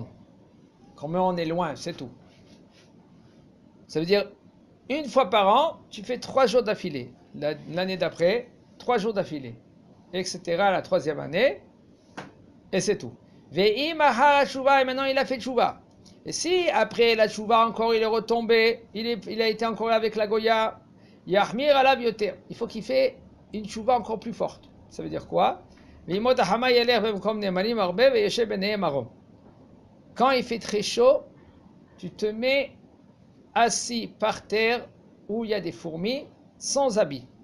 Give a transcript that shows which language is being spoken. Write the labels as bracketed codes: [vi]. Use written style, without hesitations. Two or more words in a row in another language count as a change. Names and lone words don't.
[fr] Comment on est loin, c'est tout. Ça veut dire, une fois par an, tu fais 3 jours d'affilée. L'année d'après, 3 jours d'affilée. Etc. La 3e année. Et c'est tout. Et maintenant il a fait tchouva. Et si après la tchouva encore il est retombé, il a été encore avec la Goya, [he] יחמיר עליו יותר. [fr] Il faut qu'il fait une tchouva encore plus forte. Ça veut dire quoi? Quand il fait très chaud, tu te mets assis par terre où il y a des fourmis, sans habit.